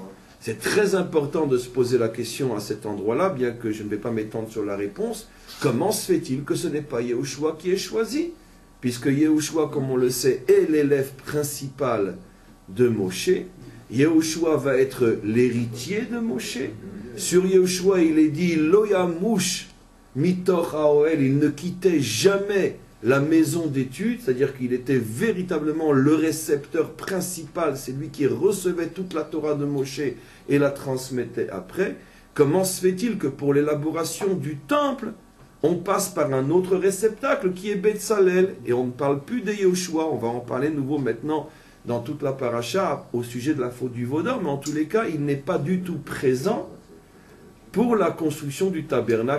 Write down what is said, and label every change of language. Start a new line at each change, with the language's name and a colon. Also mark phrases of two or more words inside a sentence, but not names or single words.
French: C'est très important de se poser la question à cet endroit-là, bien que je ne vais pas m'étendre sur la réponse. Comment se fait-il que ce n'est pas Yehoshua qui est choisi ? Puisque Yehoshua, comme on le sait, est l'élève principal de Moshe. Yehoshua va être l'héritier de Moshe. Sur Yehoshua, il est dit «
Hebrew: לא ימיש מתוך האהל
French: » il ne quittait jamais la maison d'études, c'est-à-dire qu'il était véritablement le récepteur principal, c'est lui qui recevait toute la Torah de Moshe et la transmettait après. Comment se fait-il que pour l'élaboration du temple, on passe par un autre réceptacle qui est Betzalel, et on ne parle plus de Yehoshua, on va en parler de nouveau maintenant dans toute la paracha au sujet de la faute du vaudor, mais en tous les cas, il n'est pas du tout présent pour la construction du tabernacle.